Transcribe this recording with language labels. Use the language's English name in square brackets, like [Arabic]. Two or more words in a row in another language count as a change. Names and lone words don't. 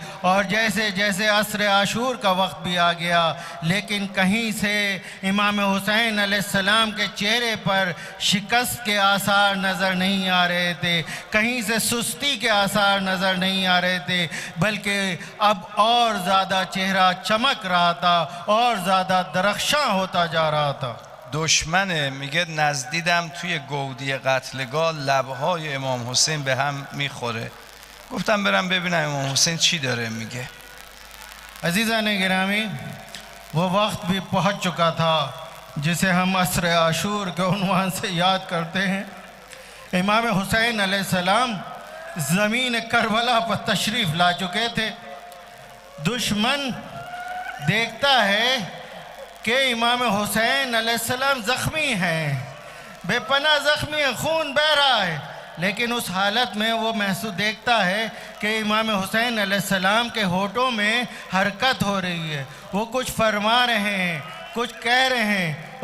[Hindi] और जैसे जैसे असर आशूर का वक्त भी आ गया, लेकिन कहीं से इमाम हुसैन अलैहिस्सलाम के चेहरे पर शिकस्त के आसार नज़र नहीं आ रहे थे, कहीं से सुस्ती के आसार नज़र नहीं आ रहे थे, बल्कि अब और ज़्यादा चेहरा चमक रहा था और ज़्यादा दरख्शां होता जा रहा था. [Persian] دشمنه میگه نزدیدم توی گودی قتلگاه لبهای امام حسین به هم میخوره. گفتم برم ببینم امام حسین چی داره میگه. [Hindi] अजीज़ान गिरामी, वो वक्त भी पहुंच चुका था जिसे हम असर आशूर के उन्वान से याद करते हैं। इमाम हुसैन अलैहिस्सलाम ज़मीन करबला पर तशरीफ़ ला चुके थे। दुश्मन देखता है कि इमाम हुसैन अलैहिस्सलाम ज़ख्मी हैं, बेपनाह ज़ख्मी है, खून बह रहा है, लेकिन उस हालत में वो महसूस देखता है कि इमाम हुसैन अलैहिस्सलाम के होठों में हरकत हो रही है, वो कुछ फरमा रहे हैं, कुछ कह रहे हैं।